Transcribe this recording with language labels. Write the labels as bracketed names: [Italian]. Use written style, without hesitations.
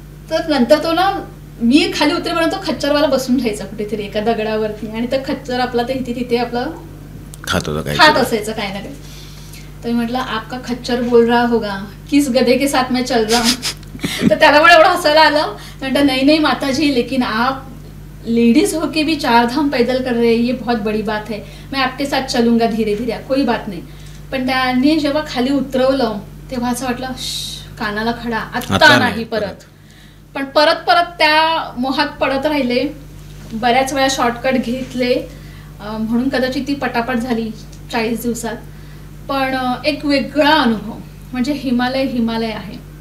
[Marathi] तर नंतर तो ना मी खाली उतरेपर्यंत तो खच्चरवाला बसून राहायचा कुठेतरी एका दगडावरती, आणि तर खच्चर आपला ते इथे तिथे आपलं खात असायचं काय ना काय. तर मी म्हटलं [Hindi] आपका खच्चर बोल रहा होगा किस गधे के साथ मैं चल रहा हूँ. [Marathi] तर त्याला पण एवढं हसायला आलं. [Hindi] म्हटलं नहीं नहीं माताजी, लेकिन आप लेडीज होके भी 4 धाम पैदल कर रहे हैं, ये बहुत बड़ी बात है, मैं आपके साथ चलूंगा धीरे धीरे, कोई बात नहीं. [Marathi] पण त्याने जेव्हा खाली उतरवलं तेव्हा असं वाटलं कानाला खडा, आता नाही परत. पण परत त्या मोहात पडत राहिले. बऱ्याच वेळा शॉर्टकट घेतले, म्हणून कदाचित ती पटापट झाली 40 दिवसात. पण एक वेगळा अनुभव म्हणजे हिमालय आहे,